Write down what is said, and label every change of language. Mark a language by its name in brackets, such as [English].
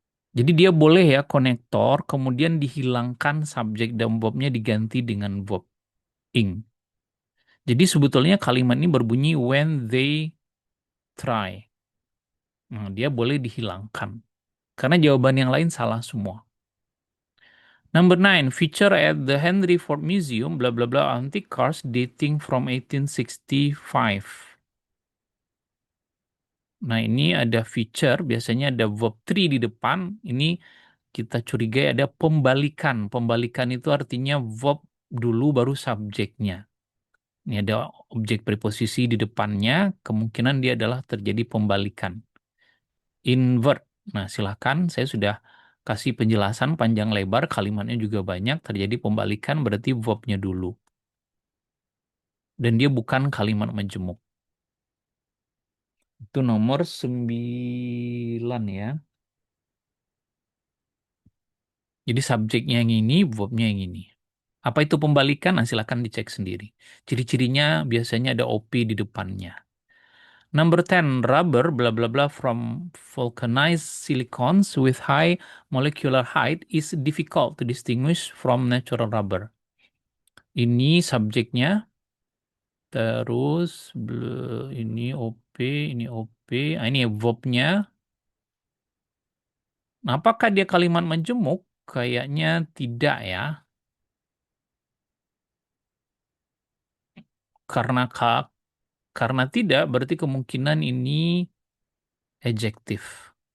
[Indonesian] Jadi dia boleh ya konektor, kemudian dihilangkan subjek dan verbnya diganti dengan verb ing. Jadi sebetulnya kalimat ini berbunyi [English] when they try. [Indonesian] Nah, dia boleh dihilangkan. Karena jawaban yang lain salah semua. [English] Number 9, feature at the Henry Ford Museum, bla bla bla, antique cars dating from 1865. [Indonesian] Nah, ini ada feature, biasanya ada verb 3 di depan. Ini kita curigai ada pembalikan. Pembalikan itu artinya verb dulu baru subjeknya. Ini ada objek preposisi di depannya, kemungkinan dia adalah terjadi pembalikan. Invert. Nah, silakan, saya sudah kasih penjelasan panjang lebar, kalimatnya juga banyak, terjadi pembalikan berarti verbnya dulu. Dan dia bukan kalimat majemuk. Itu nomor 9 ya. Jadi subjeknya yang ini, verbnya yang ini. Apa itu pembalikan? Nah, silakan dicek sendiri. Ciri-cirinya biasanya ada OP di depannya. [English] Number 10, rubber bla bla bla from vulcanized silicons with high molecular height is difficult to distinguish from natural rubber. [Indonesian] Ini subjeknya, terus ini OP, ini OP, ah, ini verbnya. Nah, apakah dia kalimat menjemuk? Kayaknya tidak ya, karena karena tidak berarti kemungkinan ini adjektif.